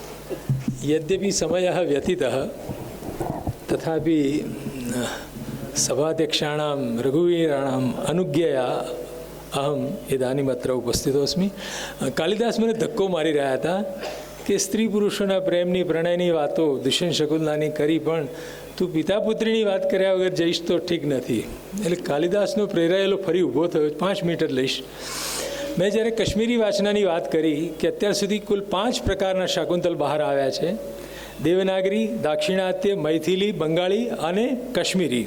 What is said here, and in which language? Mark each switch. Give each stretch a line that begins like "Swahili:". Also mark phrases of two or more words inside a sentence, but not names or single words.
Sanskrit: यद्यपि समयः व्यतीतः तथापि सभाध्यक्षाणां रघुवीराणाम् अनुज्ञया अहम् इदानीमत्र उपस्थितोऽस्मि.
Gujarati: कालिदास મને ધક્કો મારી રહ્યા હતા કે સ્ત્રી પુરુષોના પ્રેમની પ્રણયની વાતો દુષ્યંત શકુંતલાની કરી, પણ તું પિતા પુત્રીની વાત કર્યા વગર જઈશ તો ઠીક નથી. એટલે કાલિદાસનો પ્રેરાયેલો ફરી ઊભો થયો. 5 મિનિટ લઈશ. મેં જ્યારે કશ્મીરી વાચનાની વાત કરી કે અત્યાર સુધી કુલ 5 પ્રકારના શાકુંતલ બહાર આવ્યા છે: દેવનાગરી, દાક્ષિણાત્ય, મૈથિલી, બંગાળી અને કશ્મીરી.